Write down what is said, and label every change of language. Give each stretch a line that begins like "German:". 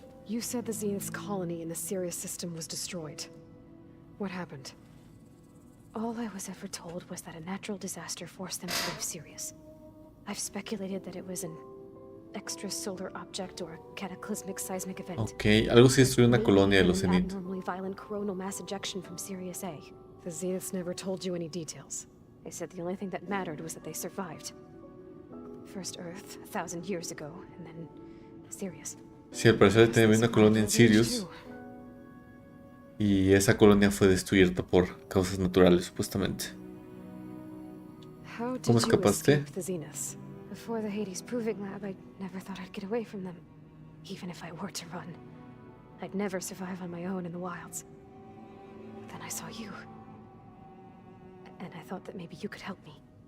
English: You said the Zenith's colony in the Sirius system was destroyed. What happened? All I was ever told was that a natural disaster forced them to leave Sirius. I've speculated that it was an extrasolar object or a cataclysmic seismic event.
Spanish: Ok, algo sí destruyó una colonia de los Zenith.
English: Abnormally violent coronal mass ejection from Sirius A. The Zeniths never told you any details. They said the only thing that mattered was that they survived. First Earth, 1,000 years ago, and then Sirius.
Spanish: Sí, al parecer tenía una colonia en Sirius. Y esa colonia fue destruida por causas naturales, supuestamente. ¿Cómo escapaste?
English: Before the Hades Proving Lab, I never thought I'd get away from them. Even if I were to run, I'd never survive on my own in the wilds. Then I saw you. And I thought that maybe you could help me.